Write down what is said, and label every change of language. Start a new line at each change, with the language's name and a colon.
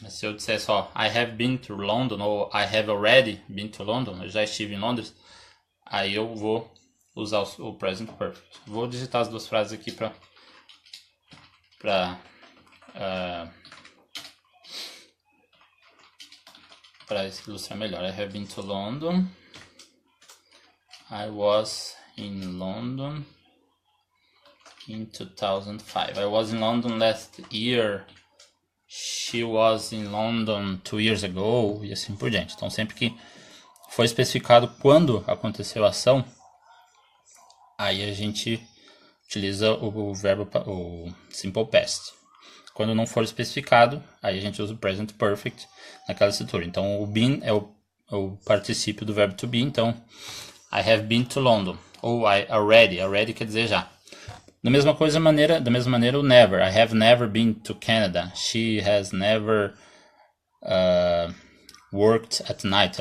Portuguese: Mas se eu disser só
English: I have been to London
Portuguese: ou
English: I have already been to London,
Portuguese: eu já estive em Londres, aí eu vou usar o present perfect. Vou digitar as duas frases aqui para ilustrar melhor.
English: I have been to London. I was in London in 2005. I was in London last year. She was in London 2 years ago.
Portuguese: E assim por diante. Então, sempre que foi especificado quando aconteceu a ação, aí a gente utiliza o verbo, o simple past. Quando não for especificado, aí a gente usa o present perfect naquela estrutura. Então, o been é o particípio do verbo to be.
English: Então, I have been to London. Ou I already. Already
Portuguese: quer dizer já. Da mesma maneira,
English: o never. I have never been to Canada. She has never worked at night.